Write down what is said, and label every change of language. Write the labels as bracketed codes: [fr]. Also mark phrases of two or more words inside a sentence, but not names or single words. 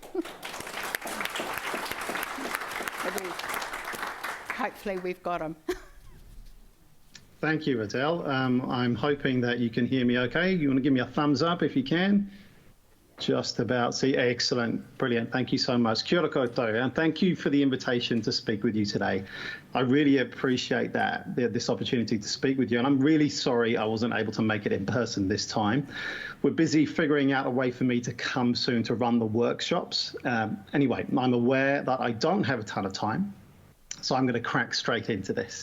[en] Hopefully we've got him. Thank you, Adele. I'm hoping that you can hear me okay. You want to give me a thumbs up if you can? Just about. See, excellent. Brilliant. Thank you so much. [mi] Kia ora koutou, [en] and thank you for the invitation to speak with you today. I really appreciate this opportunity to speak with you, and I'm really sorry I wasn't able to make it in person this time. We're busy figuring out a way for me to come soon to run the workshops. Anyway, I'm aware that I don't have a ton of time, so I'm going to crack straight into this.